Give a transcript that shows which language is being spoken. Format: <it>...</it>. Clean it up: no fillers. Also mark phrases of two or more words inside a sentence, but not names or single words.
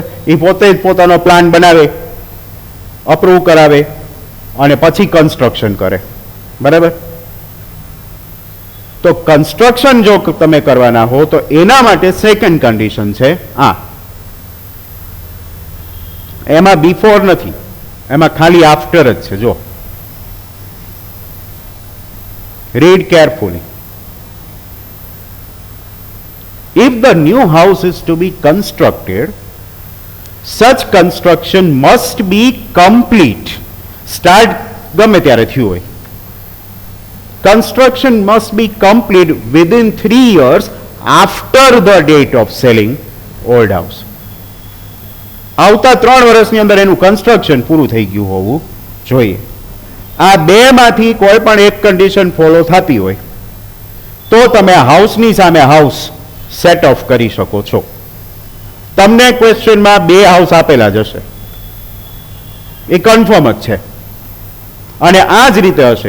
<gu>એ પોતે જ પોતાનો પ્લાન બનાવે, અપ્રૂવ કરાવે અને પછી કન્સ્ટ્રક્શન કરે, બરાબર. તો કન્સ્ટ્રક્શન જો તમે કરવાના હો તો એના માટે</gu> <en>second condition</en> <gu>છે આ, એમાં બિફોર નથી, એમાં ખાલી આફ્ટર જ છે.</gu> <en>જો read carefully. If the new house is to be constructed, such construction must be complete.</en> <gu>Start ગમે ત્યારે થયું હોય.</gu> <en>Construction must be complete within 3 years after the date of selling old house.</en> <gu>આવતા 3 વર્ષની અંદર એનું કન્સ્ટ્રક્શન પૂરું થઈ ગયું હોવું જોઈએ. આ બેમાંથી કોઈ પણ એક</gu> <en>condition follow</en> <gu>થતી હોય તો તમે હાઉસની સામે હાઉસ</gu> <en>set off</en> <gu>કરી શકો છો. તમને ક્વેશ્ચનમાં 2 હાઉસ આપેલા જ હશે, એ કન્ફર્મ જ છે, અને આ જ રીતે હશે.</gu>